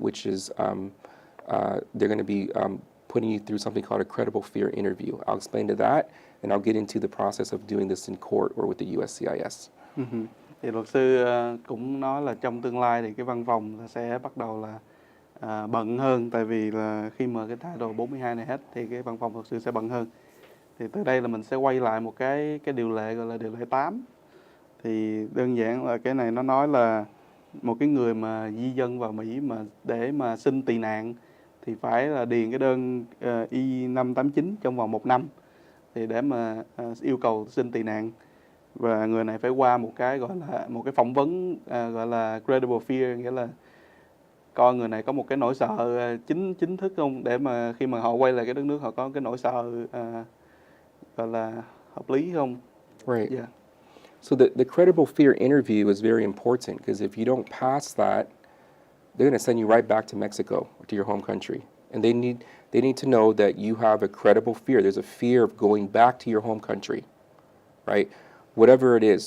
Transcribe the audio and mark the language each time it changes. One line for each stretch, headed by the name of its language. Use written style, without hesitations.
English: Which is they're going to be putting you through something called a credible fear interview. I'll explain to that, and I'll get into the process of doing this in court or with the USCIS.
Vietnamese: Thì luật sư cũng nói là trong tương lai thì cái văn phòng sẽ bắt đầu là bận hơn, tại vì là khi mà cái Title 42 này hết thì cái văn phòng luật sư sẽ bận hơn. Thì từ đây là mình sẽ quay lại một cái điều lệ gọi là điều lệ 8. Thì đơn giản là cái này nó nói là một cái người mà di dân vào Mỹ mà để mà xin tị nạn thì phải là điền cái đơn I-589 trong vòng 1 năm thì để mà yêu cầu xin tị nạn, và người này phải qua một cái gọi là một cái phỏng vấn gọi là credible fear, nghĩa là coi người này có một cái nỗi sợ chính thức không, để mà khi mà họ quay lại cái đất nước họ có cái nỗi sợ gọi là hợp lý không.
English: Right. Yeah. So the credible fear interview is very important, because if you don't pass that, they're going to send you right back to Mexico, to your home country. And they need to know that you have a credible fear. There's a fear of going back to your home country, right? Whatever it is.